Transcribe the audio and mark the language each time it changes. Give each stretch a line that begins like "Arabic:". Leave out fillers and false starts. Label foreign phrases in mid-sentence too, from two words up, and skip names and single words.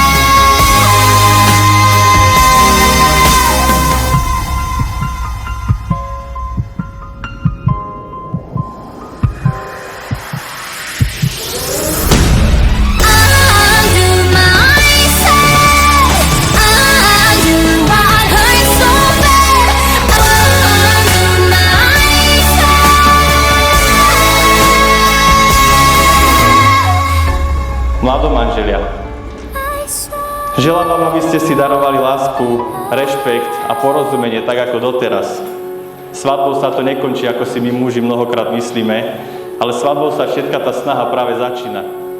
English: Undo my set, undo what hurts so bad, undo my
Slovak: Mladomanželia, želám vám, aby ste si darovali lásku, rešpekt a porozumenie tak ako doteraz. Svadbou sa to nekončí, ako si my muži mnohokrát myslíme, ale svadbou sa všetka tá snaha práve začína.